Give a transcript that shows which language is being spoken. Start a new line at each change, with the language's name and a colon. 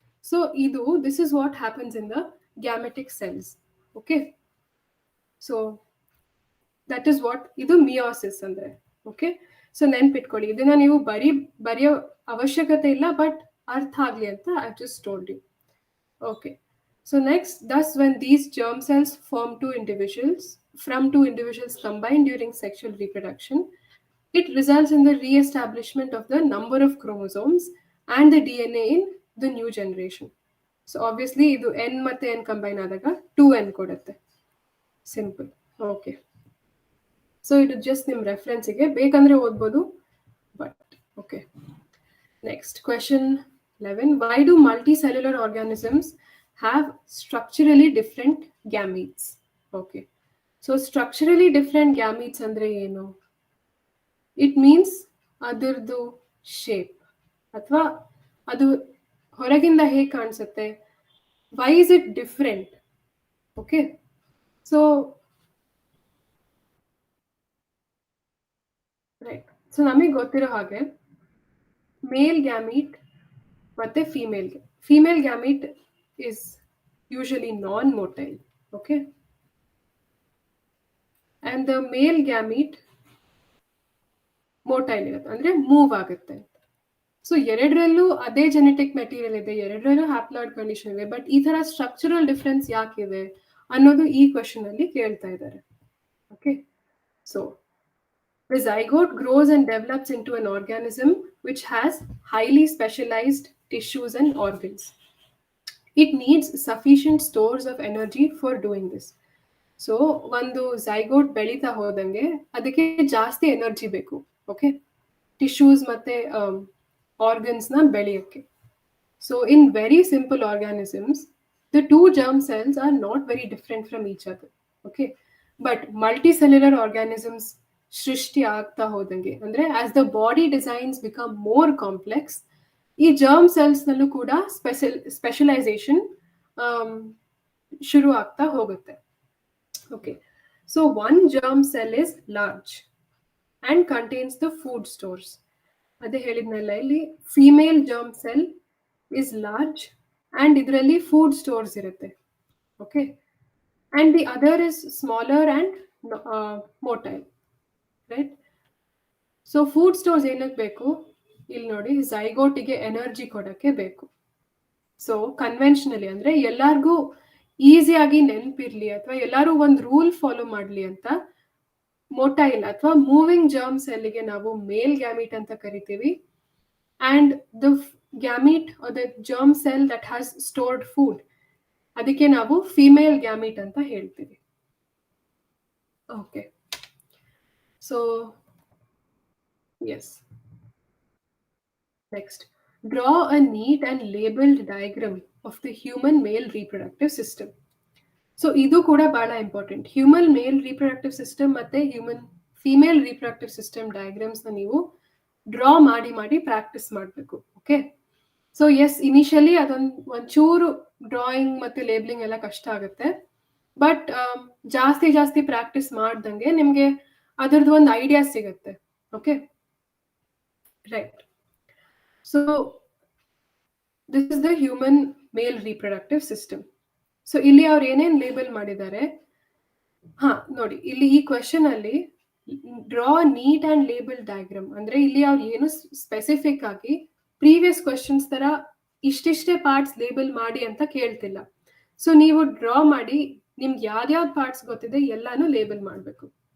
English: So ಇದು this is what happens in the gametic cells. Okay, so that is what
Kannada: ಇದು meiosis ಅಂದ್ರೆ. Okay, so ನೆನ್ಪಿಟ್ಕೊಳ್ಳಿ, ಇದನ್ನ ನೀವು ಬರೆಯೋ ಅವಶ್ಯಕತೆ ಇಲ್ಲ, ಬಟ್ ಅರ್ಥ ಆಗ್ಲಿ ಅಂತ
English: I just told you. Okay. So next, thus when these germ cells form from two individuals combined during sexual reproduction, it results in the re-establishment of the number of chromosomes and the DNA in the new generation.
Kannada: So obviously, idu n ಮತ್ತೆ n combine ಆದಾಗ 2n ಕೊಡುತ್ತೆ.
English: Simple. Okay.
Kannada: So ಇದು just ನಿಮ್ ರೆಫರೆನ್ಸ್ಗೆ ಬೇಕಂದ್ರೆ ಓದ್ಬೋದು, but okay.
English: Next, question 11. Why do multicellular organisms have structurally different gametes? Okay. So structurally different gametes
Kannada: andre ಏನು?
English: It means
Kannada: ಅದರದು shape ಅಥವಾ ಅದು ಹೊರಗಿಂದ ಹೇಗೆ ಕಾಣಿಸುತ್ತೆ.
English: Why is it different? Okay. So right. So
Kannada: ನಮಗೆ ಗೊತ್ತಿರೋ ಹಾಗೆ
English: Male gamete ಮತ್ತೆ female gamete is usually non-motile.
Kannada: Okay, and the male gamete motile ಇರುತ್ತೆ, ಅಂದ್ರೆ ಮೂವ್ ಆಗುತ್ತೆ. ಸೊ ಎರಡರಲ್ಲೂ ಅದೇ ಜೆನೆಟಿಕ್ ಮೆಟೀರಿಯಲ್ ಇದೆ, ಎರಡರಲ್ಲೂ ಹ್ಯಾಪ್ಲಾಯ್ಡ್ ಕಂಡೀಷನ್ ಇದೆ, ಬಟ್ ಈ ತರ ಸ್ಟ್ರಕ್ಚರಲ್ ಡಿಫ್ರೆನ್ಸ್ ಯಾಕಿದೆ ಅನ್ನೋದು ಈ ಕ್ವೆಶನ್ ಅಲ್ಲಿ ಕೇಳ್ತಾ ಇದ್ದಾರೆ.
English: Okay, so the zygote grows and develops into an organism which has highly specialized tissues and organs. It needs sufficient stores of energy for doing this.
Kannada: So ಒಂದು zygote ಬೆಳೀತಾ ಹೋದಂಗೆ ಅದಕ್ಕೆ ಜಾಸ್ತಿ ಎನರ್ಜಿ ಬೇಕು. ಓಕೆ, ಟಿಶ್ಯೂಸ್ ಮತ್ತೆ ಆರ್ಗನ್ಸ್ನ ಬೆಳೆಯೋಕ್ಕೆ.
English: So in very simple organisms the two germ cells are not very different from each other.
Kannada: Okay, but multicellular organisms ಸೃಷ್ಟಿ ಆಗ್ತಾ ಹೋದಂಗೆ, ಅಂದ್ರೆ
English: as the body designs become more complex,
Kannada: ಈ ಜರ್ಮ್ ಸೆಲ್ಸ್ ನಲ್ಲೂ ಕೂಡ specialisation ಶುರು ಆಗ್ತಾ ಹೋಗುತ್ತೆ.
English: Okay, so one germ cell is large and contains the food stores.
Kannada: ಅದೇ ಹೇಳಿದ್ನಲ್ಲ, ಇಲ್ಲಿ
English: Female germ cell is large and ಇದರಲ್ಲಿ food stores ಇರುತ್ತೆ. Okay, and the other is smaller and motile, right.
Kannada: So food stores ಏನಕ್ಕೆ ಬೇಕು, ಇಲ್ಲಿ ನೋಡಿ, ಝೈಗೋಟಿಗೆ energy ಕೊಡಕ್ಕೆ ಬೇಕು. ಸೊ ಕನ್ವೆನ್ಷನಲಿ ಅಂದ್ರೆ ಎಲ್ಲಾರ್ಗೂ ಈಸಿಯಾಗಿ ನೆನಪಿರ್ಲಿ ಅಥವಾ ಎಲ್ಲರೂ ಒಂದು ರೂಲ್ ಫಾಲೋ ಮಾಡ್ಲಿ ಅಂತ ಮೋಟೈಲ್ ಅಥವಾ ಮೂವಿಂಗ್ ಜರ್ಮ್ ಸೆಲ್ಗೆ ನಾವು ಮೇಲ್ ಗ್ಯಾಮೀಟ್ ಅಂತ ಕರಿತೀವಿ,
English: and the gamete the germ cell that has stored food
Kannada: ಅದಕ್ಕೆ ನಾವು ಫಿಮೇಲ್ ಗ್ಯಾಮೀಟ್ ಅಂತ ಹೇಳ್ತೀವಿ.
English: Okay, so yes, next, draw a neat and labeled diagram of the human male reproductive system.
Kannada: So ಇದು ಕೂಡ ಬಹಳ important. Human male reproductive system ಮತ್ತೆ human female reproductive system diagrams ನ ನೀವು ಡ್ರಾ ಮಾಡಿ ಪ್ರಾಕ್ಟೀಸ್ ಮಾಡಬೇಕು. ಓಕೆ, ಸೊ ಎಸ್, ಇನಿಷಿಯಲಿ ಒಂಚೂರು drawing ಮತ್ತೆ ಲೇಬ್ಲಿಂಗ್ ಎಲ್ಲ ಕಷ್ಟ ಆಗುತ್ತೆ, ಬಟ್ ಜಾಸ್ತಿ ಪ್ರಾಕ್ಟೀಸ್ ಮಾಡ್ದಂಗೆ ನಿಮ್ಗೆ ಅದರದ್ದು ಒಂದು ಐಡಿಯಾ ಸಿಗುತ್ತೆ.
English: Okay, right. So this is the human male reproductive system.
Kannada: So ಇಲ್ಲಿ ಅವ್ರು ಏನೇನ್ ಲೇಬಲ್ ಮಾಡಿದ್ದಾರೆ, ನೋಡಿ ಇಲ್ಲಿ ಈ ಕ್ವೆಶನ್ ಅಲ್ಲಿ
English: draw neat and label diagram
Kannada: ಅಂದ್ರೆ ಇಲ್ಲಿ ಅವ್ರು ಏನು ಸ್ಪೆಸಿಫಿಕ್ ಆಗಿ ಪ್ರೀವಿಯಸ್ ಕ್ವೆಶನ್ಸ್ ತರ ಇಷ್ಟಿಷ್ಟೇ ಪಾರ್ಟ್ಸ್ ಲೇಬಲ್ ಮಾಡಿ ಅಂತ ಕೇಳ್ತಿಲ್ಲ. ಸೊ ನೀವು ಡ್ರಾ ಮಾಡಿ ನಿಮ್ಗೆ ಯಾವ್ಯಾವ್ದು ಪಾರ್ಟ್ಸ್ ಗೊತ್ತಿದೆ ಎಲ್ಲಾನು ಲೇಬಲ್ ಮಾಡಬೇಕು.